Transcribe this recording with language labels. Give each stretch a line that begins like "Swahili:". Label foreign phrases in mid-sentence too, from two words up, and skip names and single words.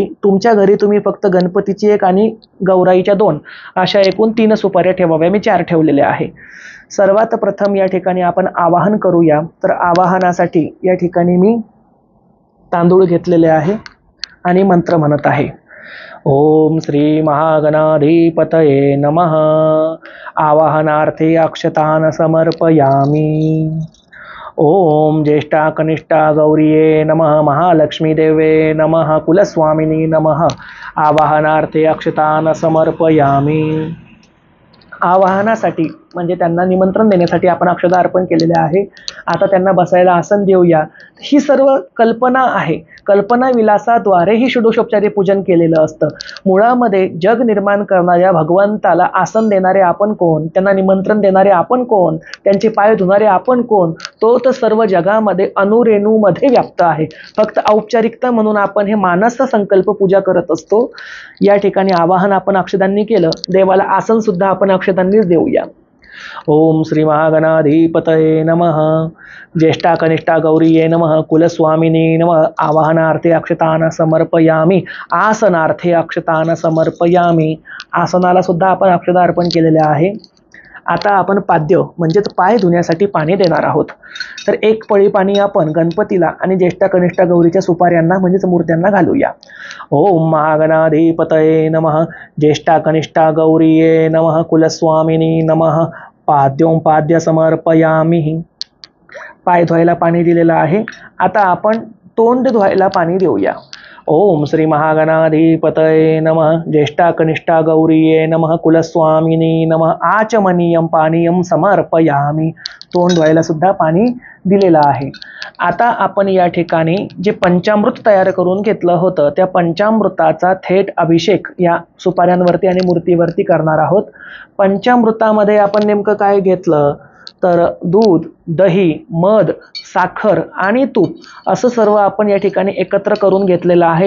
Marathi: तुमच्या घरी तुम्ही फक्त गणपतीची 1 आणि गौराईच्या 2 अशा एकूण 3 सुपाऱ्या ठेवाव्या. मी 4 ठेवलेल्या आहे. सर्वात प्रथम या ठिकाणी आपण आवाहन करूया. तर आवाहनासाठी या ठिकाणी मी तांदूळ घेतलेले आहे आणि मंत्र म्हणत आहे.
Sanskrit: ओम श्री महागणाधिपतये नमः. आवाहनार्थे अक्षतान् समर्पयामि. ओम ज्येष्ठा कनिष्ठा गौरीये नमः. महालक्ष्मी देवे नमः. कुलस्वामिनी नमः. आवाहनार्थे अक्षतान् समर्पयामि.
Marathi: आवाहनासाठी म्हणजे त्यांना निमंत्रण देण्यासाठी आपण अक्षता अर्पण केलेले आहे. आता त्यांना बसायला आसन देऊया. ही सर्व कल्पना आहे. कल्पना विलासाद्वारे ही षोडशोपचारे पूजन केलेलं असतं. मुळामध्ये जग निर्माण करणाऱ्या भगवंताला आसन देणारे आपण कोण, त्यांना निमंत्रण देणारे आपण कोण, त्यांचे पाय धुणारे आपण कोण, तो तर सर्व जगामध्ये अणुरेणूमध्ये व्याप्त आहे. फक्त औपचारिकता म्हणून आपण हे मानस संकल्प पूजा करत असतो. या ठिकाणी आवाहन आपण अक्षदांनी केलं, देवाला आसन सुद्धा आपण अक्षदांनीच देऊया.
Sanskrit: ओम श्री महागणाधिपतये नमः. ज्येष्ठा कनिष्ठा गौरीये नमः. कुलस्वामिनी नमः. आवाहनार्थे अक्षतान समर्पयामी. आसनार्थे अक्षतान समर्पयामी.
Marathi: आसनाला सुद्धा आपण अक्षता अर्पण केलेले आहे. आता आपण पाद्य म्हणजेच पाय धुण्यासाठी पाणी देणार आहोत. तर एक पळी पाणी आपण गणपतीला आणि ज्येष्ठा कनिष्ठा गौरीच्या सुपाऱ्यांना म्हणजेच मूर्त्यांना घालूया.
Sanskrit: ओम महागणाधिपतये नमः. ज्येष्ठा कनिष्ठा गौरीये नमः. कुलस्वामिनी नमः. पाद्यों पाद्य समर्पयामी.
Marathi: पाय धुवायला पाणी दिलेलं आहे. आता आपण तोंड धुवायला पाणी देऊया.
Sanskrit: ओम श्री महागणाधिपतये नमः. ज्येष्ठा कनिष्ठा गौरीये नमः. कुलस्वामिनी नमः. आचमनीयम पानीयम समर्पयामी.
Marathi: तोंड धुवायला सुद्धा पाणी दिलेलं आहे. आता आपण या ठिकाणी जे पंचामृत तयार करून घेतलं होतं त्या पंचामृताचा थेट अभिषेक या सुपाऱ्यांवरती आणि मूर्तीवरती करणार आहोत. पंचामृतामध्ये आपण नेमकं काय घेतलं तर दूध, दही, मध, साखर आणि तूप असं सर्व आपण या ठिकाणी एकत्र करून घेतलेलं आहे.